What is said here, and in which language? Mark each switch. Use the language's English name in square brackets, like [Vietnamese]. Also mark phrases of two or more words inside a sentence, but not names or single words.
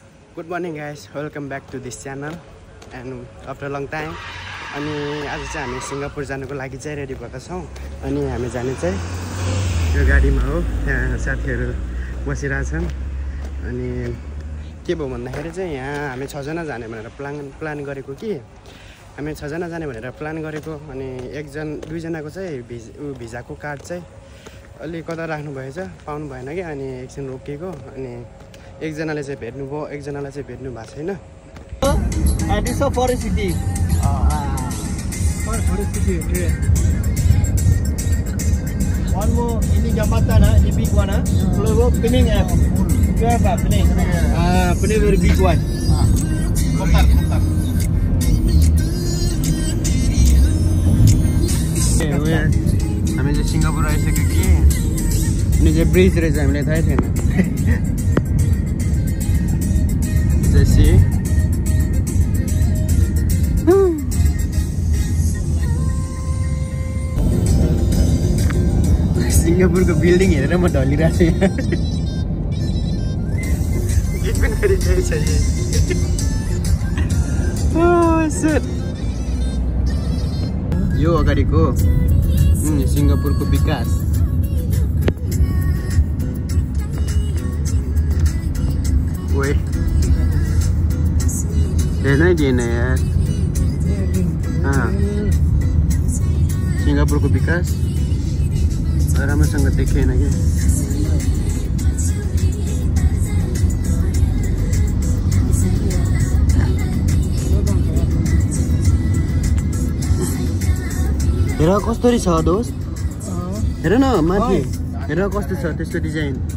[English] Good morning guys, welcome back to this channel and after a long time [Nepali] अनि आज चाहिँ हामी सिङ्गापुर जानको लागि चाहिँ रेडी भएका छौं अनि हामी जाने चाहिँ यो गाडीमा हो यहाँ साथीहरु बसिरहेछन् अनि के भयो भन्दाखेरि चाहिँ यहाँ हामी 6 जना जाने भनेर प्लान गरेको कि हामी 6 जना जाने भनेर प्लान गरेको अनि दुई जनाको चाहिँ भिजाको कार्ड चाहिँ अलि कता राख्नु भएछ पाउनु भएन कि अनि एकछिन रोकिएको अनि एक जनाले चाहिँ भेट्नु भयो एक जनालाई चाहिँ भेट्नु भएको छैन [English] This is Forest City. Forest City. One more [Malay] ini jambatan [English] the big one Pulau Pening you have Pening Pening very big one kotak [Nepali] हामी चाहिँ सिङ्गापुर आइसक्यो कि अनि चाहिँ ब्रिज रहेछ हामीलाई थाहै छैन जैसे सिङ्गापुरको बिल्डिङ हेरेर म ढलिरहेको छु गीत पनि गरिरहेछ यो अगाडिको सिङ्गापुरको विकास [Hindi] ओए देना ही देना यार [Nepali] हाँ सिङ्गापुरको विकास राम्रोसँग देखेन कि हेर कस्तो छ दोस्त हेर न माथि हेर कस्तो छ त्यसको डिजाइन